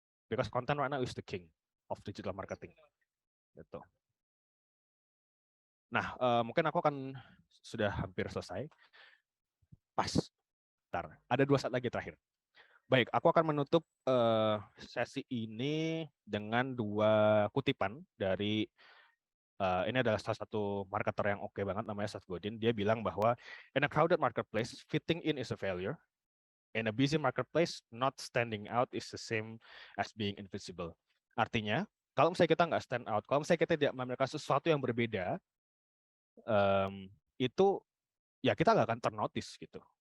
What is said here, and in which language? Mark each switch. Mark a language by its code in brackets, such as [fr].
[en] Because content right now is the king of digital marketing. [id] Gitu. Nah, mungkin aku akan sudah hampir selesai. Pas. Bentar. Ada 2 saat lagi terakhir. Baik, aku akan menutup sesi ini dengan 2 kutipan dari ini adalah salah satu marketer yang oke banget, namanya Seth Godin. Dia bilang bahwa [en] in a crowded marketplace, fitting in is a failure. In a busy marketplace, not standing out is the same as being invisible. [id] Artinya, kalau misalnya kita nggak stand out, kalau misalnya kita tidak memberikan sesuatu yang berbeda, itu ya kita nggak akan ternotice gitu.